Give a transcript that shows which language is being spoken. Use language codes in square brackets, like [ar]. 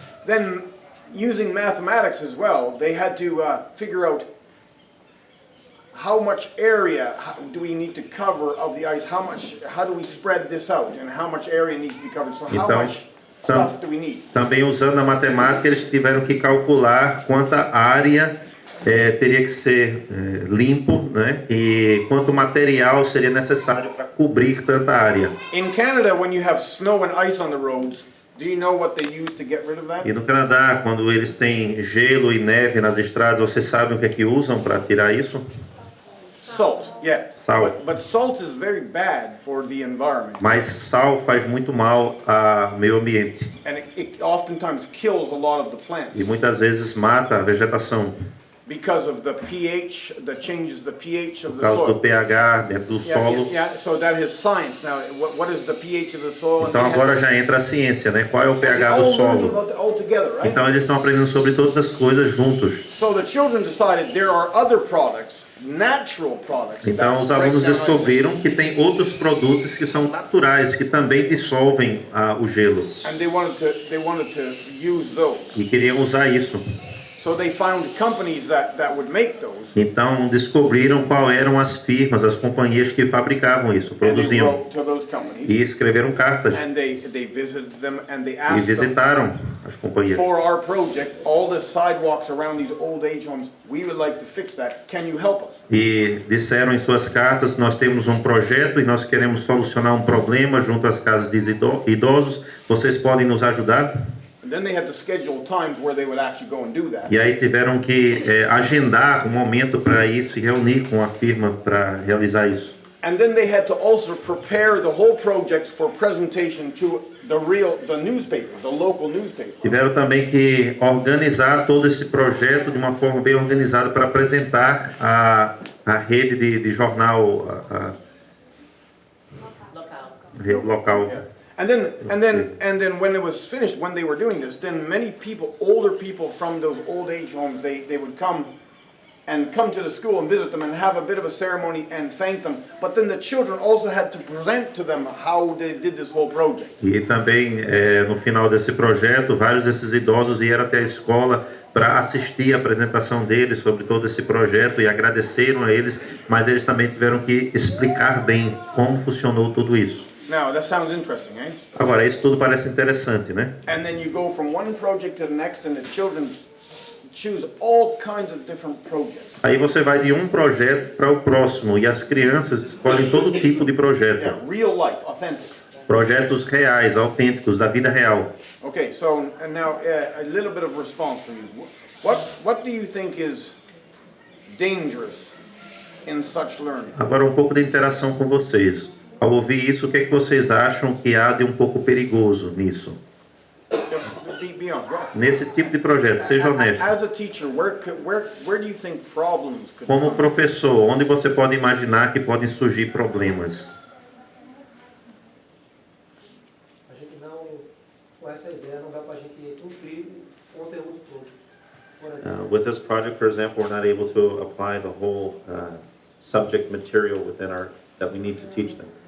[en] Then using mathematics as well, they had to figure out how much area do we need to cover of the ice? How do we spread this out? And how much area needs to be covered? So how much stuff do we need? [pt] Também usando a matemática, eles tiveram que calcular quanta área teria que ser limpo, né? E quanto material seria necessário para cobrir tanta área. [en] In Canada, when you have snow and ice on the roads, do you know what they use to get rid of that? [pt] E no Canadá, quando eles têm gelo e neve nas estradas, vocês sabem o que é que usam para tirar isso? [en] Salt, yeah. [pt] Sal. [en] But salt is very bad for the environment. [pt] Mas sal faz muito mal ao meio ambiente. [en] And it oftentimes kills a lot of the plants. [pt] E muitas vezes mata a vegetação. [en] Because of the pH, that changes the pH of [pt] Por [en] the [pt] causa do [en] soil. [pt] pH dentro do solo. [en] Yeah, so that is science. Now, what is the pH of the soil? [pt] Então agora já entra a ciência, né? Qual é o pH do solo? [en] All together, right? [pt] Então eles estão aprendendo sobre todas as coisas juntos. [en] So the children decided there are other products, natural products. [pt] Então os alunos descobriram que tem outros produtos que são naturais, que também dissolvem o gelo. [en] And they wanted to use those. [pt] E queriam usar isso. [en] So they found companies that would make those. [pt] Então descobriram qual eram as firmas, as companhias que fabricavam isso, produziam. [en] And they wrote to those companies. [pt] E escreveram cartas. [en] And they visited them and they [pt] E [en] asked them, [pt] visitaram as companhias. [en] for our project, all the sidewalks around these old age homes, we would like to fix that. Can you help us? [pt] E disseram em suas cartas: nós temos um projeto e nós queremos solucionar um problema junto às casas de idosos. Vocês podem nos ajudar? [en] And then they had to schedule times where they would actually go and do that. [pt] E aí tiveram que agendar um momento para ir se reunir com a firma para realizar isso. [en] And then they had to also prepare the whole project for presentation to the newspaper, the local newspaper. [pt] Tiveram também que organizar todo esse projeto de uma forma bem organizada para apresentar a rede de jornal rede local. [en] Yeah. And then when it was finished, when they were doing this, then many people, older people from those old age homes, they would come to the school and visit them and have a bit of a ceremony and thank them. But then the children also had to present to them how they did this whole project. [pt] E também no final desse projeto, vários desses idosos vieram até a escola para assistir a apresentação deles sobre todo esse projeto e agradeceram a eles, mas eles também tiveram que explicar bem como funcionou tudo isso. [en] Now, that sounds interesting, eh? [pt] Agora, isso tudo parece interessante, né? [en] And then you go from one project to the next and the children choose all kinds of different projects. [pt] Aí você vai de um projeto para o próximo e as crianças escolhem todo tipo de projeto. [en] Yeah, real life, authentic. [pt] Projetos reais, autênticos, da vida real. [en] Okay, so and now a little bit of response from you. What do you think is dangerous in such learning? [pt] Agora um pouco de interação com vocês. Ao ouvir isso, o que é que vocês acham que há de um pouco perigoso nisso? [en] Be honest, right? [pt] Nesse tipo de projeto, seja honesto. [en] As a teacher, where do you think problems could [pt] Como [en] come? [pt] professor, onde você pode imaginar que podem surgir problemas? A gente não, com essa ideia, não dá para a gente cumprir o conteúdo todo. Por exemplo, [en] With this project, for example, we're not able to apply the whole subject material within that we need to teach them.